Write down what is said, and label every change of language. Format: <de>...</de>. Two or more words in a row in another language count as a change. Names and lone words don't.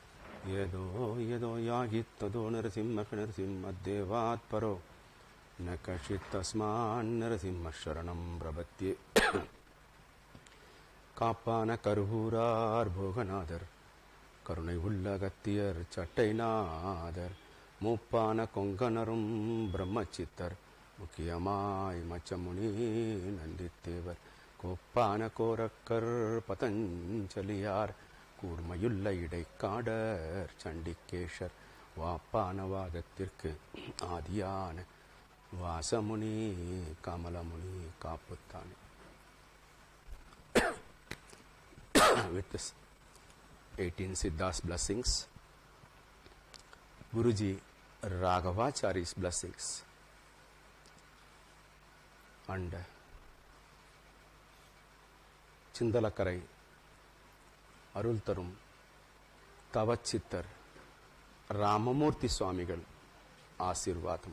<sa>यदो यदो याहितदो नरसिंह नरसिंहदेवात् परो न कश्चित् तस्मान् नरसिंह शरणं प्रपद्ये</sa> <ta>காப்பான கருவூரார் போகநாதர் கருணை உள்ள கத்தியர் சட்டைநாதர் மூப்பான கொங்கணரும் பிரம்மச்சித்தர் முக்கியமாய் மச்சமுனி நந்தித்தேவர் கோப்பான கோரக்கர் பதஞ்சலியார் கூர்மையுள்ள இடைக்காடர் சண்டிகேஷர் வாப்பானவாதத்திற்கு ஆதியான வாசமுனி கமலமுனி காப்புத்தானே.</ta> <en>With this 18 Siddha's blessings, Guruji Raghava Chary's blessings, and Chindalakarai Arultarum Tavachittar Ramamurthi Swamigal Asirvadam.</en>